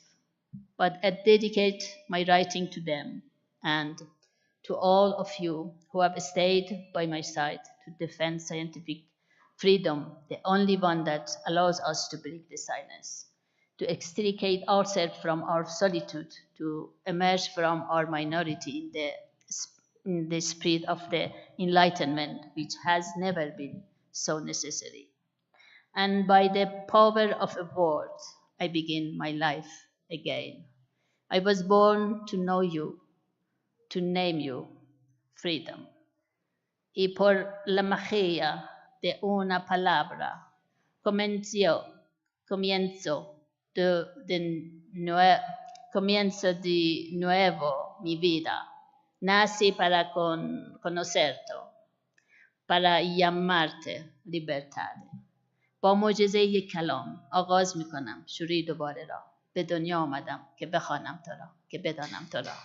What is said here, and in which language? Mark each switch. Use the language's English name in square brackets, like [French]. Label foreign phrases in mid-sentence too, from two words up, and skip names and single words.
[English] But I dedicate my writing to them and to all of you who have stayed by my side to defend scientific freedom, the only one that allows us to break the silence, to extricate ourselves from our solitude, to emerge from our minority in the spirit of the Enlightenment, which has never been so necessary. And by the power of a word, I begin my life again. I was born to know you, to name you freedom. [Spanish] Y por la magia de una palabra, comienzo comienzo de nuevo mi vida. Nací para conocerte, para llamarte libertad. [Persian] با معجزه کلام آغاز میکنم شروع دوباره را. به دنیا آمدم که بخوانم تو را، که بدانم تو را.